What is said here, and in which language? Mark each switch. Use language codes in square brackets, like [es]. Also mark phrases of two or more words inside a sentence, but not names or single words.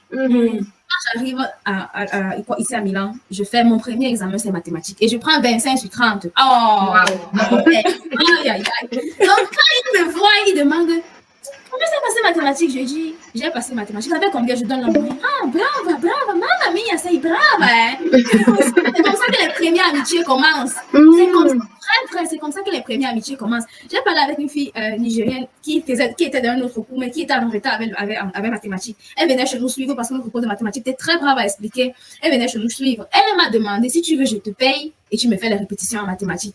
[fr] Quand j'arrive ici à Milan, je fais mon premier examen, c'est mathématiques. Et je prends 25 sur 30. Oh! Wow. Aïe, aïe, aïe. Donc, quand ils me voient, ils demandent comment ça passé mathématiques? Je dis, j'ai passé mathématiques. Avec combien je donne la moyenne? [it] Ah, brava, mamma mia, sei brava. [fr] C'est comme ça que les premières amitiés commencent. C'est comme ça que les premières amitiés commencent. J'ai parlé avec une fille nigérienne qui était dans un autre cours, mais qui était en retard avec mathématiques. Elle venait chez nous suivre parce que notre cours de mathématiques était très brave à expliquer. Elle venait chez nous suivre. Elle m'a demandé si tu veux, je te paye et tu me fais les répétitions en mathématiques.